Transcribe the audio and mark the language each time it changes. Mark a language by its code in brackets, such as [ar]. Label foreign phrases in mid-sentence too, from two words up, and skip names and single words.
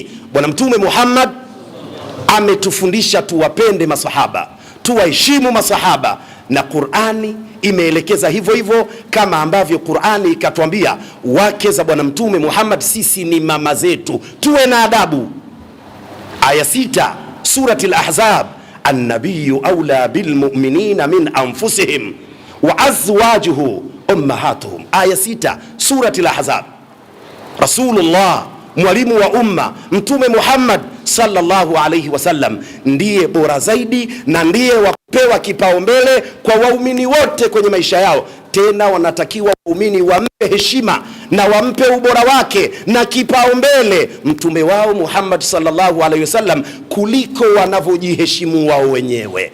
[sw] Bwana Mtume Muhammad ametufundisha tuwapende maswahaba, tuwaheshimu maswahaba, na Qur'ani imeelekeza hivyo hivyo, kama ambavyo Qur'ani ikatuambia wake za Bwana Mtume Muhammad sisi ni mama zetu, tuwe na adabu. [ar] Aya 6 surati al-Ahzab, النبي أولى بالمؤمنين من أنفسهم وأزواجه أمهاتهم. [sw] Aya 6 surati al-Ahzab. Rasulullah, mwalimu wa umma, Mtume Muhammad [ar] صلى الله عليه وسلم [sw] ndiye bora zaidi na ndiye wakupewa kipaumbele kwa waumini wote kwenye maisha yao. Tena wanatakiwa waumini wampe heshima na wampe ubora wake na kipaumbele mtume wao Muhammad [ar] صلى الله عليه وسلم [sw] kuliko wanavyojiheshimu wao wenyewe.